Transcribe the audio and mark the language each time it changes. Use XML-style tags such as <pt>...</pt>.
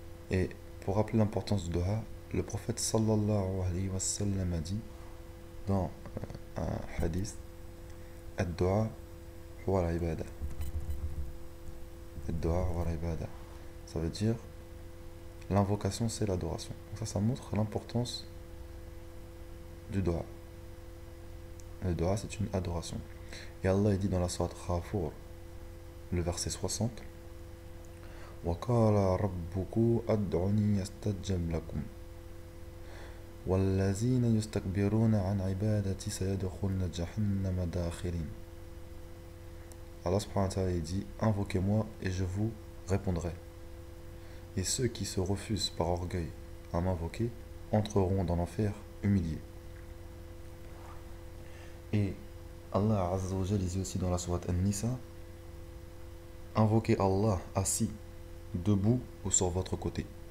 <fr>Et pour rappeler l'importance du doigt, le prophète sallallahu alayhi wa sallam a dit dans un hadith,</fr> <ar>ad-do'a huwa al-ibada. Ad-do'a huwa al-ibada.</ar> <fr>Ça veut dire l'invocation c'est l'adoration. Donc ça montre l'importance du doigt. Le doigt c'est une adoration. Et Allah dit dans la sourate Ghafur, le verset 60,</fr> <ar>وَقَالَ رَبُّكُمْ أَدْعُونِي أَسْتَجِبْ لَكُمْ وَالَّذِينَ يَسْتَكْبِرُونَ عَنْ عِبَادَتِي سَيَدْخُلُونَ جَهَنَّمَ دَاخِرِينَ.</ar> <fr>Allah subhanahu wa ta'ala dit, invoquez-moi et je vous répondrai. Et ceux qui se refusent par orgueil à m'invoquer entreront dans l'enfer humiliés. Et Allah Azza wa Jalla dit aussi dans la sourate An-Nisa, invoquez Allah assis, debout ou sur votre côté.</fr>